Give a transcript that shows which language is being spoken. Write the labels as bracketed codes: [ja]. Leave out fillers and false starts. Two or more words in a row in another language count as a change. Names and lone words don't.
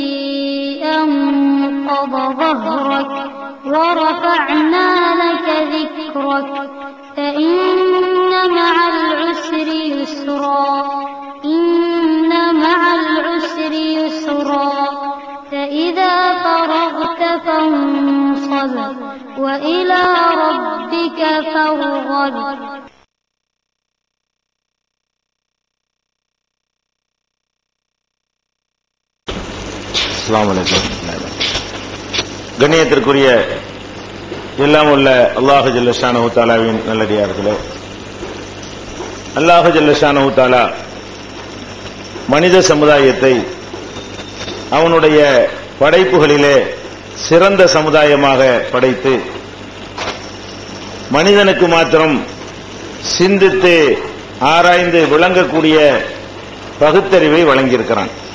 [ar] أنقض ظهرك ورفعنا لك ذكرك فإن مع العسر يسرا إن مع العسر يسرا فإذا فرغت فانصب وإلى ربك فارغب. السلام عليكم. [ta] கண்ணியத்திற்குரிய எல்லாம் உள்ள [ar] الله جل شأنه تعالى [ta] நல்லடியார்களே, [ar] الله جل شأنه تعالى [ta] மனித சமுதாயத்தை அவனுடைய படைப்புகளிலே சிறந்த சமுதாயமாக படைத்து மனிதனுக்கு மாத்திரம் சிந்தித்து ஆராய்ந்து விளங்கக்கூடிய பகுத்தறிவை வழங்கியிருக்கிறான்.